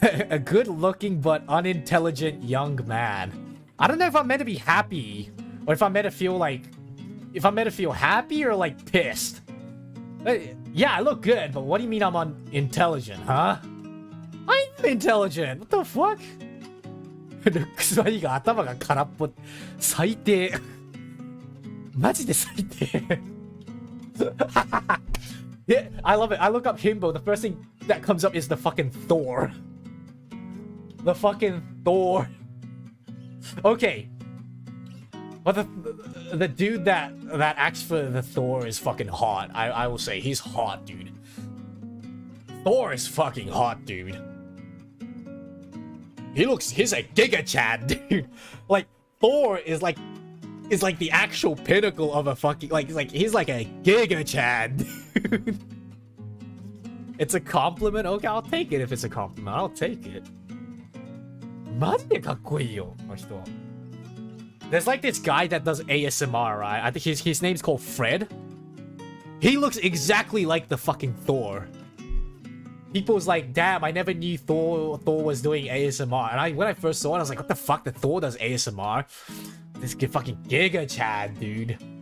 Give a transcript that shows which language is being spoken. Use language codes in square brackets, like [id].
[en] A good-looking but unintelligent young man. I don't know if I'm meant to be happy or if I'm meant to feel like... If I'm meant to feel happy or like pissed. Yeah, I look good, but what do you mean I'm unintelligent, huh? I'm intelligent! What the fuck? [ja] ルックスはいいが頭が空っぽ。最低。マジで最低。 [en] Yeah, I love it. I look up himbo. The first thing that comes up is the fucking Thor. The fucking Thor. Okay. But the dude that acts for the Thor is fucking hot. I will say he's hot, dude. Thor is fucking hot, dude. He's a Giga Chad, dude. Like Thor is like the actual pinnacle of a fucking he's like a Giga Chad, dude. It's a compliment. Okay, I'll take it if it's a compliment. I'll take it. [ja] マジでかっこいいよ、この人。 [en] There's like this guy that does ASMR, right? I think his name's called Fred. He looks exactly like the fucking Thor. People's like, damn, I never knew Thor was doing ASMR. And when I first saw it, I was like, what the fuck? The Thor does ASMR? This fucking Giga Chad, dude.